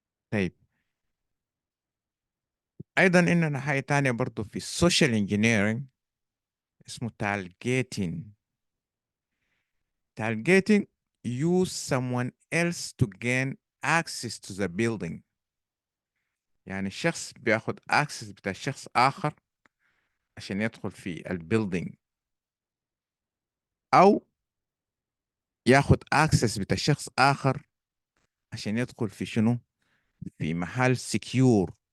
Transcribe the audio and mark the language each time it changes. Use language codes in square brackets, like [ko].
[ar] طيب، ايضا اننا حاجة تانية برضو في السوشيال انجينيرنج اسمه targeting. [en] Targeting use someone else to gain access to the building. [ar] يعني الشخص بياخد access بتاع شخص آخر عشان يدخل في البيلدينج، أو ياخد access بتاع شخص آخر عشان يدخل في شنو؟ في محل secure.